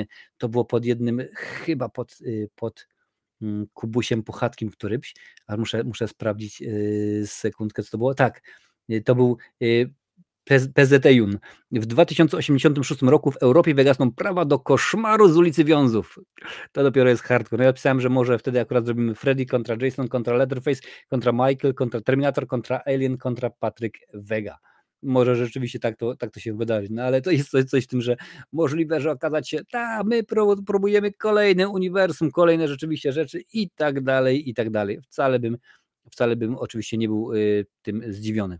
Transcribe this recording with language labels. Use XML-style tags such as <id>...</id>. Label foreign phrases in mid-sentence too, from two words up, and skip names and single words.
<pl>To było pod jednym, chyba pod Kubusiem Puchatkiem którymś, ale muszę sprawdzić sekundkę, co to było. Tak, to był PZT-Jun. W 2086 roku w Europie wygasną prawa do Koszmaru z ulicy Wiązów. To dopiero jest hardcore. No ja pisałem, że może wtedy akurat zrobimy Freddy kontra Jason, kontra Leatherface, kontra Michael, kontra Terminator, kontra Alien, kontra Patryk Wega. Może rzeczywiście tak to się wydarzy, no ale to jest coś w tym, że możliwe, że okazać się, my próbujemy kolejne uniwersum, kolejne rzeczywiście rzeczy i tak dalej, i tak dalej. Wcale bym oczywiście nie był tym zdziwiony.</pl>